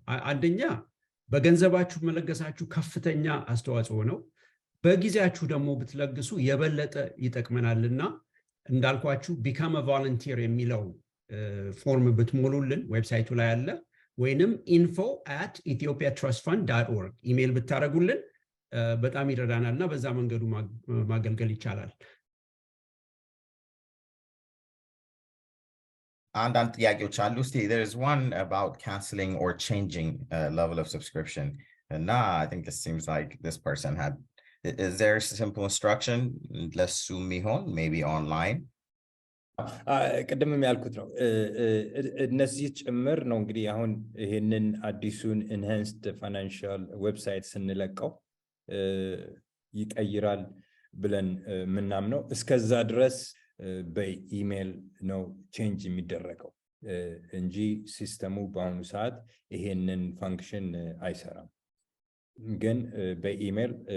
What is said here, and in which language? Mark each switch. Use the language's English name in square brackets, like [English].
[Amharic] አንደኛ በገንዘባችሁ መለገሳችሁ ከፍተኛ አስተዋጽኦ ነው። በጊዜያችሁ ደግሞ ብትለግሱ የበለጠ ይጠቅመናልና እንዳልኳችሁ [English] become a volunteer [Amharic] የሚለው ፎርም ብትሞሉልን ዌብሳይቱ ላይ አለ፣ ወይንም info@ethiopiatrustfund.org ኢሜል ብታረጉልን በጣም ይረዳናልና በዛ መንገዱ ማገልገል ይቻላል። አንዳንድ ጥያቄዎች አሉ። እስቲ [English] there is one about canceling or changing level of subscription, and I think this seems like this person had, is there a simple instruction [Amharic] ለሱ የሚሆን [English] maybe online? [Amharic] ቅድምም ያልኩት ነው እነዚህ ጭምር ነው። እንግዲህ አሁን ይሄንን አዲሱን ኢንሃንስድ ፋይናንሻል ዌብሳይት ስንለቀው ይቀይራል ብለን ምናምነው እስከዛ ድረስ በኢሜል ነው ቼንጅ የሚደረገው እንጂ ሲስተሙ በአሁኑ ሰዓት ይሄንን ፋንክሽን አይሰራም። ግን በኢሜል